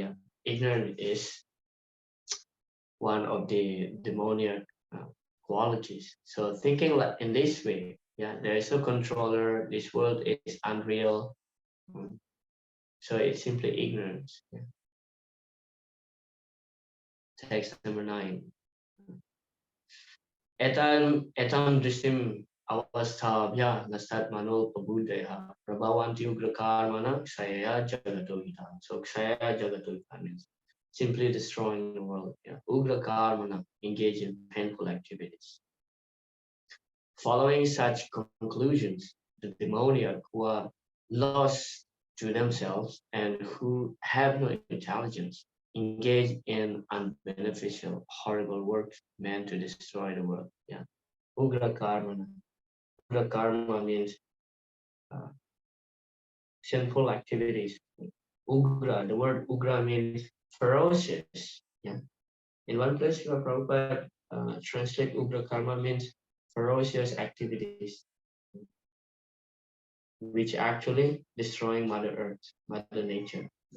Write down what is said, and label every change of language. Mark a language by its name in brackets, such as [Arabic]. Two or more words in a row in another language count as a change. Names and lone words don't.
[English] Ignorance is one of the demoniac uh, qualities. So thinking like in this way, yeah, there is no controller. This world is unreal. So it's simply ignorance. Yeah. Text number 9. [Sanskrit] Etam drishtim avasthabhya nastat mano pabuddhaya prabhavanti ugrakarmana ksaya jagatogita. [English] So [Sanskrit] ksaya jagatogita [English] means simply destroying the world. Yeah. Ugrakarmana, engage in painful activities. Following such conclusions, the demoniac who are lost to themselves and who have no intelligence engage in unbeneficial, horrible works meant to destroy the world. Yeah. [Sanskrit] Ugra karma. Ugra karma [English] means uh, sinful activities. Ugra, the word ugra means ferocious. Yeah. In one place, Srila Prabhupada translate [Sanskrit] ugra karma [English] means ferocious activities, which actually destroying Mother Earth, Mother Nature.